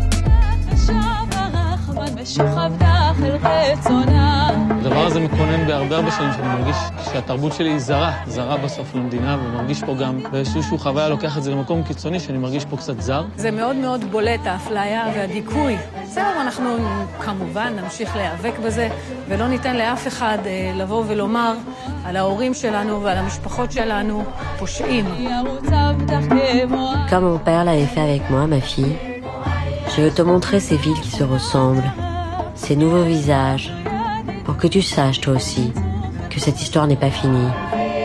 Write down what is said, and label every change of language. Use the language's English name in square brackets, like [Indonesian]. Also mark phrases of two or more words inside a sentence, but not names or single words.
[Hebrew] הדבר הזה מקונן בהרבה שנים שאני מרגיש שהתרבות שלי היא זרה בסוף למדינה, ומרגיש פה גם באיזשהו חוויה לוקח את זה למקום קיצוני שאני מרגיש פה קצת זר. זה מאוד מאוד בולט, האפליה והדיכוי. בסדר, אנחנו כמובן נמשיך להיאבק בזה, ולא ניתן לאף אחד לבוא ולומר על ההורים שלנו ועל המשפחות שלנו פושעים. [French] Comme mon père l'avait fait avec moi, ma fille, je veux te montrer ces villes qui se ressemblent, ces nouveaux visages, pour que tu saches toi aussi que cette histoire n'est pas finie.